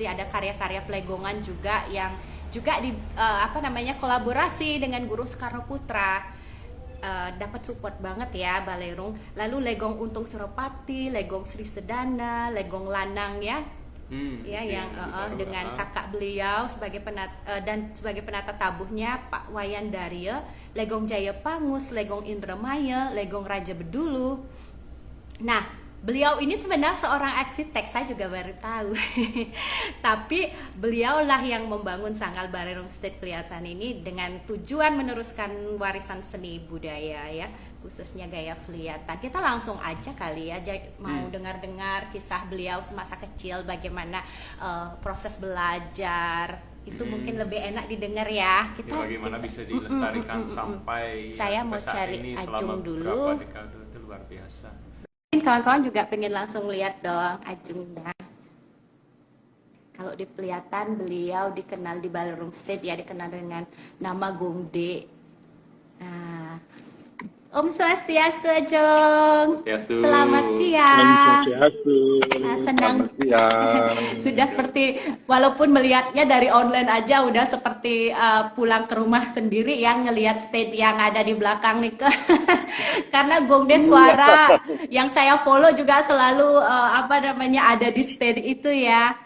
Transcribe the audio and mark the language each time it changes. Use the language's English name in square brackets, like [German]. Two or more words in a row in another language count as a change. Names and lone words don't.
[Indonesian] Ada karya-karya pelegongan juga yang juga kolaborasi dengan Guru Soekarno Putra. dapat support banget ya Balerung. Lalu Legong Untung Suropati, Legong Sri Sedana, Legong Lanang ya. Ya, oke, yang itu baru, dengan kakak beliau sebagai dan sebagai penata tabuhnya Pak Wayan Darya, Legong Jaya Pangus, Legong Indramaya, Legong Raja Bedulu. Nah, beliau ini sebenarnya seorang arsitek, saya juga baru tahu. Tapi beliaulah yang membangun Sanggal Balerung State Kelihatan ini dengan tujuan meneruskan warisan seni budaya ya, khususnya gaya kelihatan. Kita langsung aja kali ya, mau dengar-dengar kisah beliau semasa kecil, bagaimana proses belajar. Itu mungkin lebih enak didengar ya. Bagaimana bisa dilestarikan sampai saya mau saat cari ini Ajung selama dulu. berapa dekade, itu luar biasa. Mungkin kawan-kawan juga pengen langsung lihat dong Ajungnya. Kalau di Pelihatan beliau dikenal di Balerung State ya, dikenal dengan nama Gongde. Nah, [Balinese] Om Swastiastu [Indonesian] Ajung. Swastiastu. Selamat Om siang. Swastiastu. Nah, senang Selamat siang. sudah seperti, walaupun melihatnya dari online aja udah seperti pulang ke rumah sendiri yang ngelihat stage yang ada di belakang nih ke karena Gongde suara yang saya follow juga selalu ada di stage itu ya.